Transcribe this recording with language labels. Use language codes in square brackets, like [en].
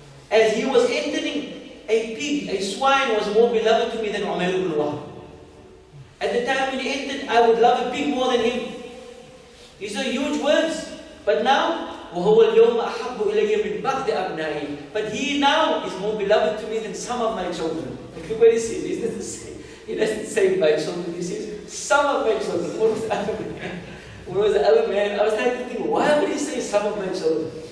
[en] As he was entering, a pig, a swine was more beloved to me than Umayr ibn Wahb. At the time when he entered, I would love a pig more than him. These are huge words. But now, [ar] وَهُوَ الْيَوْمَ أَحَبُّ إِلَيَّ مِنْ بَعْدِ أَبْنَائِي. [en] But he now is more beloved to me than some of my children. Look what he says. He doesn't say, my children. He says, some of my children. What was the other man? What was the other man? I was trying to think, why would he say some of my children?